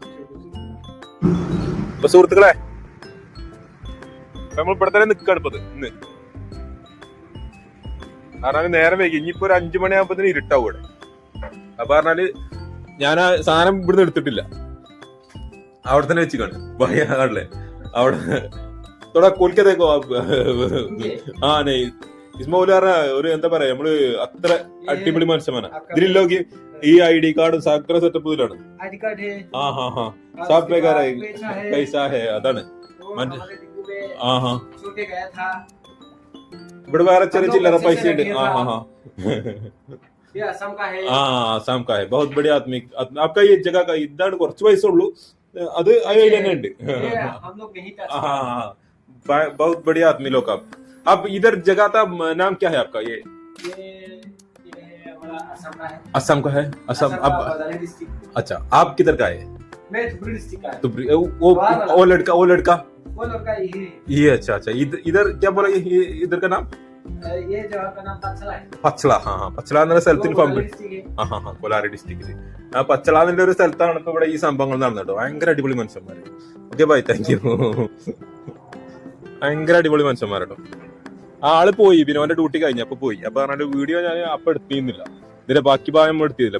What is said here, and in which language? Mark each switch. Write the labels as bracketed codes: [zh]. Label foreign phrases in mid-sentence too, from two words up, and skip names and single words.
[ml] അപ്പൊ സുഹൃത്തുക്കളെ, നമ്മൾ ഇവിടെ തന്നെ നിൽക്കാണ് ഇപ്പൊ ഇന്ന്. കാരണം നേരം വൈകി, ഇനിയിപ്പോ ഒരു 5 മണിയാകുമ്പോ ഇരുട്ടാവും ഇവിടെ. അപ്പൊ പറഞ്ഞാല് ഞാൻ ആ സാധനം ഇവിടുന്ന് എടുത്തിട്ടില്ല, അവിടെ തന്നെ വെച്ച് കാണും ഭയല്ലേ അവിടെ [hi] थोड़ा खोल के देखो आप. हाँ नहीं इसमें बोला [ml] ഒരു എന്താ പറയാ, നമ്മള് അത്ര അടിപൊളി മനുഷ്യമാണ്. ഇതിലോക്ക് ഈ ID കാർഡ് സകല സെറ്റപ്പ് ഇതിലാണ്. [hi] ID कार्ड है. हाँ सब बेकार है, पैसा है അതാണ്. छोटे गया था. [ml] ഇവിടെ വേറെ ചെറിയ ചില്ലറ പൈസ ഉണ്ട്. [hi] ये असम का है. आसाम का है. बहुत बढ़िया आदमी आपका ये जगह का. [ml] ഇതാണ് കുറച്ച് പൈസ ഉള്ളൂ, അത് അതിൽ തന്നെ ഉണ്ട്. [hi] हम लोग नहीं कर. बहुत बढ़िया आदमी लोग आप इधर जगह का नाम क्या है आपका? ये हमारा असम का है. असम का है. असम अब अच्छा, आप किधर का है? मैं धुबरी डिस्ट्रिक्ट का है. तो वो लड़का वो लड़का ये अच्छा इधर क्या बोला ये इधर का नाम? ये जगह का नाम पचला है. [ml] പച്ചള. പച്ചള എന്ന സ്ഥലത്തിന് പമ്പ്. കൊലാരി ഡിസ്ട്രിക്റ്റില് ആ പച്ചള എന്നുള്ള ഒരു സ്ഥലത്താണ് ഇപ്പൊ ഇവിടെ ഈ സംഭവങ്ങൾ നടന്നിട്ടോ. ഭയങ്കര അടിപൊളി മനുഷ്യന്മാര്. [en] okay bye, thank you. [ml] ഭയങ്കര അടിപൊളി മനുഷ്യന്മാരട്ടോ. ആ ആള് പോയി, പിന്നെ അവന്റെ ഡ്യൂട്ടി കഴിഞ്ഞപ്പോ പോയി. അപ്പൊ പറഞ്ഞാൽ വീഡിയോ ഞാൻ അപ്പൊ എടുത്തിരുന്നില്ല, ഇതിന്റെ ബാക്കി ഭാഗം നമ്മൾ എടുത്തിരുന്നില്ല.